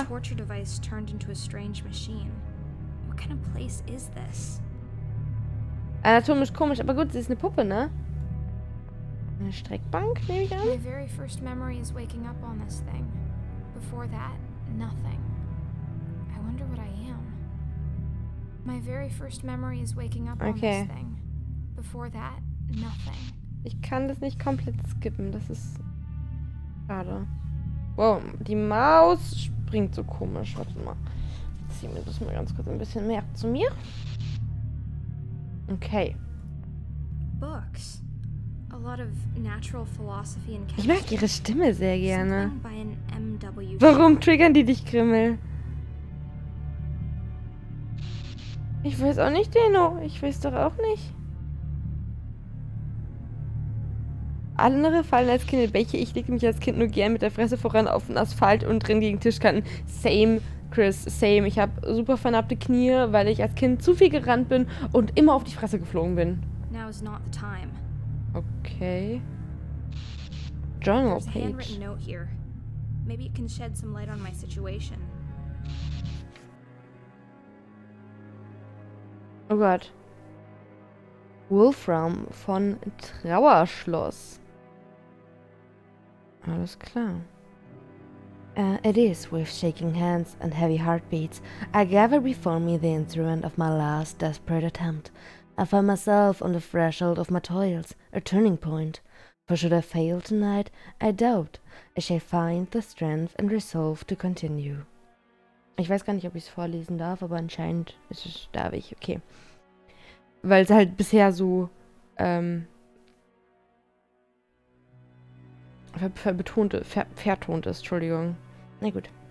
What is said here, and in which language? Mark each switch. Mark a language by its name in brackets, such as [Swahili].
[English] The torture device turned into a strange machine. What kind of place is this? [German] Anatomisch komisch, aber gut, sie ist eine Puppe, ne? Eine Streckbank, nehme ich an? [English] My very first memory is waking up on this thing. Before that, nothing. I wonder what I am. My very first memory is waking up on this thing. Before that, nothing. [German] Ich kann das nicht komplett skippen, das ist schade. Wow, die Maus springt so komisch. Warte mal. Ich ziehe mir das mal ganz kurz ein bisschen mehr zu mir. Okay. [English] Books. A lot of natural philosophy and [German] Ich mag ihre Stimme sehr gerne. [English] Something by an MW. [German] Warum triggern die dich, Grimmel? Ich weiß auch nicht, Deno. Ich weiß doch auch nicht. Andere fallen als Kind in Bäche. Ich legte mich als Kind nur gern mit der Fresse voran auf den Asphalt und drin gegen Tischkanten. [English] Same, Chris, same. [German] Ich habe super vernarbte Knie, weil ich als Kind zu viel gerannt bin und immer auf die Fresse geflogen bin. [English] Now is not the time. Okay. Journal There's a page. handwritten note here. Maybe it can shed some light on my situation. [German] Oh Gott. Wolfram von Trauerschloss. Alles klar. [English] It is with shaking hands and heavy heartbeats I gather before me the instrument of my last desperate attempt. I find myself on the threshold of my toils, a turning point. For should I fail tonight, I doubt I shall find the strength and resolve to continue. [German] Ich weiß gar nicht, ob ich es vorlesen darf, aber anscheinend darf ich. Okay. Weil es halt bisher so vertont ist, Entschuldigung. Na gut.